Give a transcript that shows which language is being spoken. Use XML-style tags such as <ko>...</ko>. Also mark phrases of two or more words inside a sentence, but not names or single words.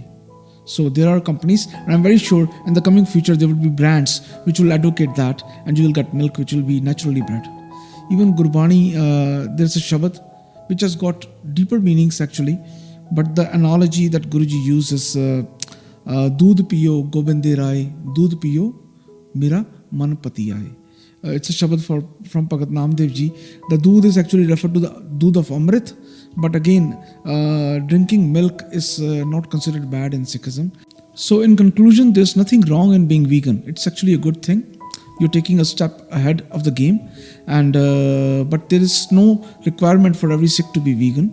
<en>So there are companies, and I'm very sure in the coming future there will be brands which will advocate that, and you will get milk which will be naturally bred. Even Gurbani, there's a Shabad which has got deeper meanings actually, but the analogy that Guruji uses,</en> <pa>ਦੁੱਧ ਪੀਓ ਗੋਬਿੰਦੇ ਰਾਇ, ਦੁੱਧ ਪੀਓ ਮੇਰਾ ਮਨ ਪਤੀ ਆਏ.</pa> <en>It's a Shabad from Bhagat Namdev Ji. The doodh is actually referred to the doodh of Amrit, but again, drinking milk is not considered bad in Sikhism. So in conclusion, there's nothing wrong in being vegan. It's actually a good thing. You're taking a step ahead of the game, and but there is no requirement for every Sikh to be vegan.</en>